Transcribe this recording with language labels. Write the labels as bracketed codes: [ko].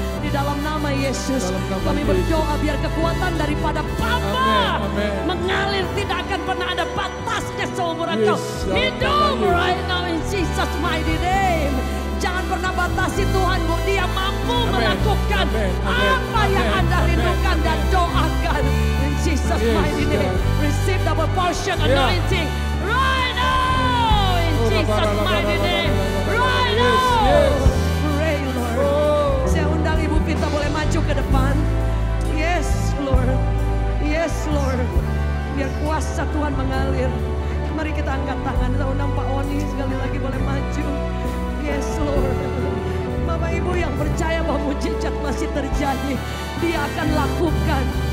[id] Di dalam nama Yesus, kami berdoa biar kekuatan daripada Bapa mengalir, tidak akan pernah ada batasnya seumur engkau hidup [en] right now in Jesus mighty name. [id] Jangan pernah batasi Tuhan, Bu. Dia mampu melakukan apa yang Anda rindukan dan doakan. [en] In Jesus mighty name, receive double portion anointing right now. In Jesus mighty name, right now. Pray Lord. [id] Saya undang Ibu Vita boleh maju ke depan. [en] Yes Lord, yes Lord. [id] Biar kuasa Tuhan mengalir. Mari kita angkat tangan. Saya undang Pak Oni sekali lagi boleh maju. [en] Yes Lord. [id] Bapak Ibu yang percaya bahwa mujizat masih terjadi, Dia akan lakukan.